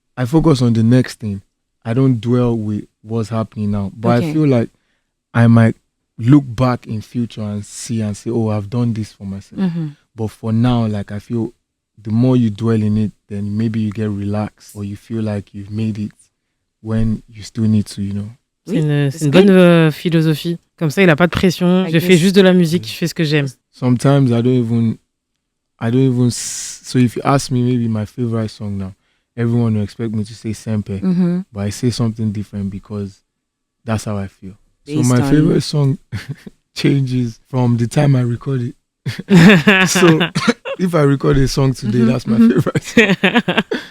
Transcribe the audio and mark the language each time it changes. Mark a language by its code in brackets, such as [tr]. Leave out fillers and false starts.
[en] I focus on the next thing. I don't dwell with what's happening now. But I feel like I might look back in future and say, oh, I've done this for myself. But for now, like I feel the more you dwell in it, then maybe you get relaxed or you feel like you've made it when you still need to, you know. [fr] C'est une bonne philosophie. Comme ça, il n'a pas de pression. Je fais juste de la musique, je fais ce que j'aime. [en] Sometimes I don't even. So if you ask me, maybe my favorite song now, everyone will expect me to say Sempe, but I say something different because that's how I feel. So my favorite song changes from the time I record it. So if I record a song today, that's my favorite song.